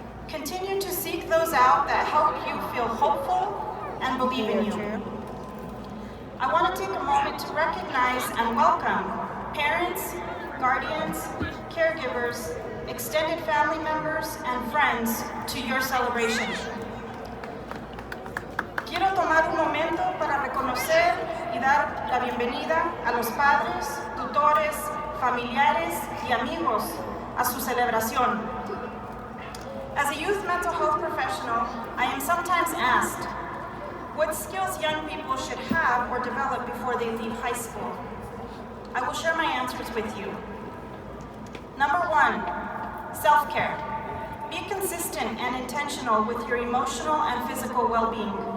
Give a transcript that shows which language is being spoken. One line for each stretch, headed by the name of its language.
English: Continue to seek those out that help you feel hopeful and believe in you. I want to take a moment to recognize and welcome parents, guardians, caregivers, extended family members, and friends to your celebration.
Spanish: Quiero tomar un momento para reconocer y dar la bienvenida a los padres, tutores, familiares y amigos a su celebración.
English: As a youth mental health professional, I am sometimes asked what skills young people should have or develop before they leave high school. I will share my answers with you. Number 1, self-care. Be consistent and intentional with your emotional and physical well-being.